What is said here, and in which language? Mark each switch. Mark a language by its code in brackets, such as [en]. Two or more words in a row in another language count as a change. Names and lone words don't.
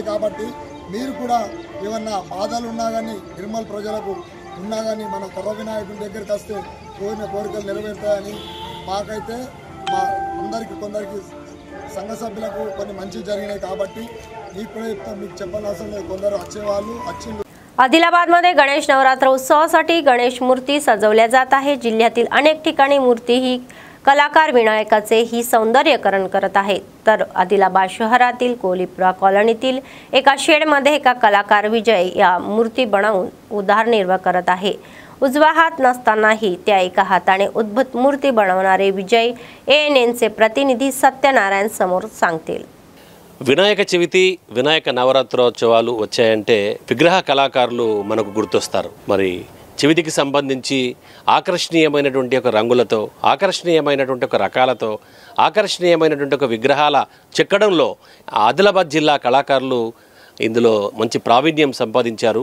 [te] కాబట్టి మీరు కూడా ఏమన్నా బాధలు ఉన్నా కానీ నిర్మల్ ప్రజలకు ఉన్నా కానీ మన కర్ర వినాయకుడి దగ్గరికి వస్తే కోరిన కోరికలు నెరవేరుతాయని మాకైతే మా అందరికీ కొందరికి సంఘ సభ్యులకు కొన్ని మంచి జరిగినాయి కాబట్టి మీకు కూడా చెప్తాం. మీకు చెప్పాల్సిన అవసరం లేదు, కొందరు వచ్చేవాళ్ళు వచ్చిండ్రు. [mr] आदिलाबादमध्ये गणेश नवरात्र उत्सवासाठी गणेश मूर्ती सजवल्या जात आहे. जिल्ह्यातील अनेक ठिकाणी मूर्ती ही कलाकार विनायकाचे ही सौंदर्यकरण करत आहेत. तर आदिलाबाद शहरातील कोलीपुरा कॉलनीतील एका शेडमध्ये एका कलाकार विजय या मूर्ती बनवून उदरनिर्वाह करत आहे. उजवा हात नसतानाही त्या एका हाताने अद्भुत मूर्ती बनवणारे विजय ANNचे प्रतिनिधी सत्यनारायण समोर सांगतील. [te] వినాయక చవితి వినాయక నవరాత్రోత్సవాలు వచ్చాయంటే విగ్రహ కళాకారులు మనకు గుర్తొస్తారు. మరి చవితికి సంబంధించి ఆకర్షణీయమైనటువంటి ఒక రంగులతో, ఆకర్షణీయమైనటువంటి ఒక రకాలతో, ఆకర్షణీయమైనటువంటి ఒక విగ్రహాల చెక్కడంలో ఆదిలాబాద్ జిల్లా కళాకారులు ఇందులో మంచి ప్రావీణ్యం సంపాదించారు.